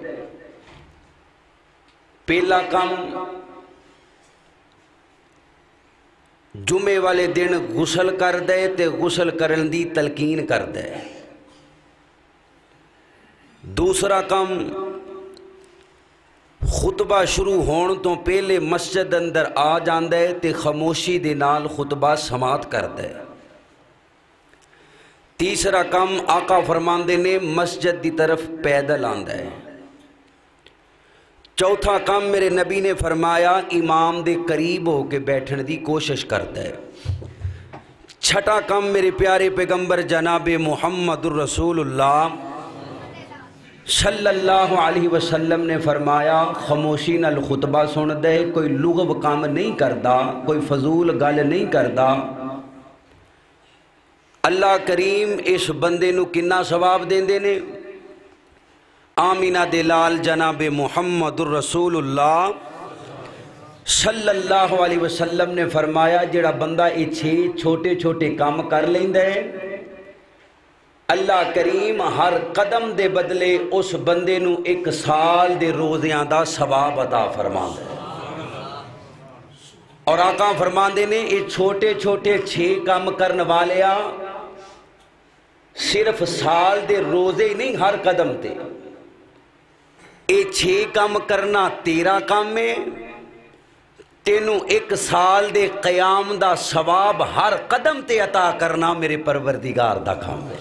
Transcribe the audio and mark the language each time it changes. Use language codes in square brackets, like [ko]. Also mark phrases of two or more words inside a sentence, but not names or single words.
[pa] پہلا کام جمعے والے دن غسل کر دے تے غسل کرن دی تلقین کر دے. دوسرا کام خطبہ شروع ہون تو پہلے مسجد اندر آ جاندا ہے تے خاموشی دے نال خطبہ سماعت کردا ہے۔ تیسرا کم آقا فرماندے نے مسجد دی طرف پیدل آندا ہے۔ چوتھا کام میرے نبی نے فرمایا امام دے قریب ہو کے بیٹھن دی کوشش کرتا ہے۔ چھٹا کام میرے پیارے پیغمبر جناب محمد الرسول اللہ [ar] صلی اللہ علیہ وسلم [pa] نے فرمایا خاموشی نال خطبہ سن دے، کوئی لغو کام نہیں کردا، کوئی فضول گل نہیں کردا۔ اللہ کریم اس بندے نو کنا ثواب دیندے نے؟ آمینہ دے لال جناب محمد الرسول اللہ [ar] صلی اللہ علیہ وسلم [pa] نے فرمایا جڑا بندہ یہ چھوٹے چھوٹے کام کر لیندا ہے، اللہ کریم ہر قدم دے بدلے اس بندے نو 1 سال دے روزیاں دا ثواب عطا فرماندا ہے۔ اور آقا فرماندے نے یہ چھوٹے چھوٹے 6 کام کرن والیا صرف سال دے روزے ہی نہیں، ہر قدم تے یہ 6 کام کرنا تیرا کام ہے، تینوں 1 سال دے قیام دا ثواب ہر قدم تے عطا کرنا میرے پروردگار دا کام ہے۔